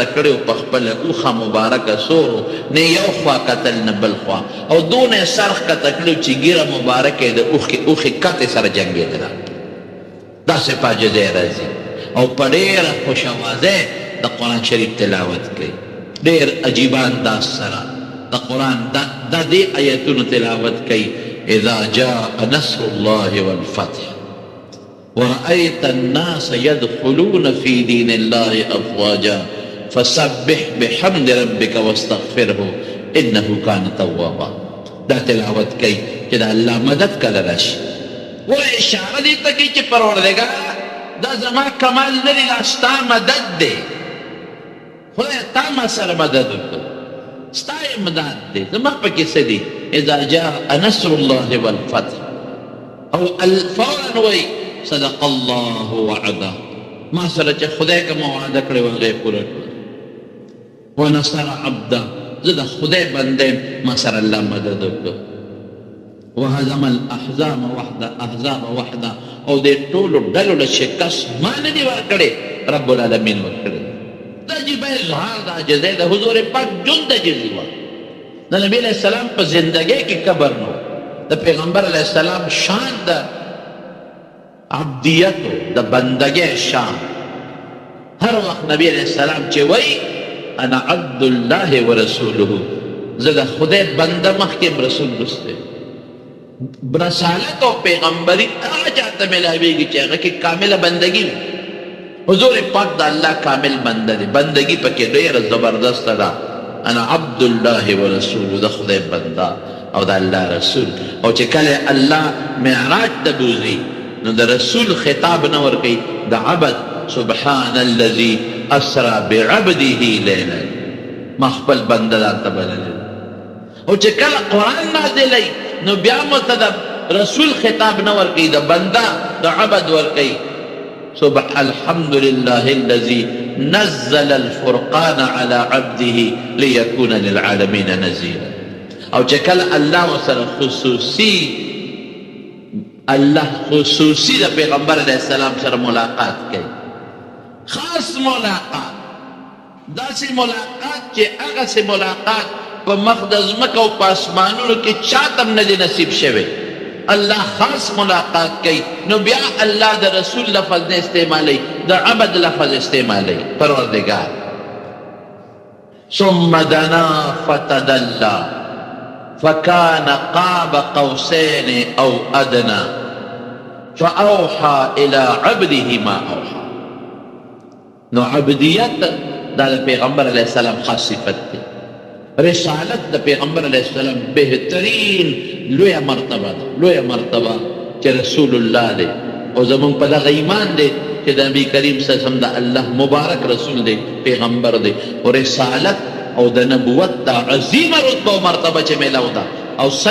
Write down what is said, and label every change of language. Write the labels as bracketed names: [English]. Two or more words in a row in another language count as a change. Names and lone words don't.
[Pashto] کړی په خپله اوښه مبارکه سورو نه یو خوا کتل نه بل خوا او دونه یې سر ښکته کړی چې ږیره مبارکه یې د اوښې کتې سره جنګېدله داسې په عاجزۍ راځي او په ډېره خوش اوازۍ د قرآن شریف تلاوت کوي ډېر عجیبه انداز سره د قرآن دا دې آیتونو تلاوت کوي [Arabic] اذا جاء نصر الله والفتح ورأيت الناس يدخلون في دين الله أفواجا فسبح بحمد ربك واستغفره إنه كان توابا [Pashto] دا تلاوت کوي چې د الله مدد کله راشي و اشاره دې ته کوي چې پروردګاره دا زما کمال نه دی دا ستا مدد دی خدای تا ما سره مدد وکړه ستا امداد دی زما پکې څه دی [Arabic] اذا جاء نصر الله والفتح [Pashto] او فورا وایي [Arabic] صدق الله وعده [Pashto] ما سره چې خدای کومه وعده کړې وه هغه یې پوره کړه [Arabic] ونصر عبده [Pashto] زه د خدای بنده یم ما سره الله مدد وکړه [Arabic] وهزم الاحزاب وحده [Pashto] او دې ټولو ډلو له شکست ما نه دي ورکړې [Arabic] رب العالمین [Pashto] ورکړې دا عجیبه اظهار د عاجزۍ د حضور پاک ژوند عاجزي وه د نبي [Arabic] علیه السلام [Pashto] په زندګۍ کې کبر نه د پیغمبر [Arabic] علیه السلام [Pashto] شان د عبدیتو د بندګۍ شان هر وخت نبی [Arabic] علیه السلام [Pashto] چې وایي [Arabic] انا عبد الله ورسوله [Pashto] زه د خدای بنده مخکې رسول رسته رسالت او پیغمبري هغه چاته ملاویږي چې هغه کې کامله بندګي وي حضور پاک د الله کامل بنده دی بندګي پکې ډېره زبردسته ده [Arabic] انا عبد الله ورسوله [Pashto] د خدای بنده او د الله رسول او چې کله الله معراج ته بوځي نو د رسول خطاب نه ورکوي د عبد [Arabic] سبحان الذي اسرى بعبده لیلا [Pashto] ما خپل بنده ځانته بللی او چې کله قرآن نازلی نو بیا مو ته د رسول خطاب نه ورکوي د بنده د عبد ورکوي [Arabic] الحمد لله الذي نزل الفرقان على عبده ليكون للعالمين نذيرا [Pashto] او چې کله الله وسره خصوصي د پیغمبر [Arabic] علیه السلام [Pashto] سره ملاقات کوي خاص ملاقات داسې ملاقات چې هغسې ملاقات په مخ د ځمکه او په اسمانونو کې چاته هم نه دی نصیب شوی الله خاص ملاقات کوي نو بیا الله د رسول لفظ نه استعمالوي د عبد لفظ استعمالوي پروردګار [Arabic] ثم دنا فتدلى فكان قاب قوسين او ادنى فاوحى الى عبده ما اوحى [Pashto] نو عبدیت دا د پیغمبر [Arabic] علیه السلام [Pashto] خاص صفت دی رسالت د پیغمبر [Arabic] علیه السلام [Pashto] بهترین لویه مرتبه ده لویه مرتبه چې رسول الله دی او زمونږ په دغه ایمان دی چې د نبي کریم [Arabic] صلی الله علیه وسلم [Pashto] د الله مبارک رسول دی پیغمبر دی او رسالت او د نبوت دا عظیمه رتبه او مرتبه چې میلاو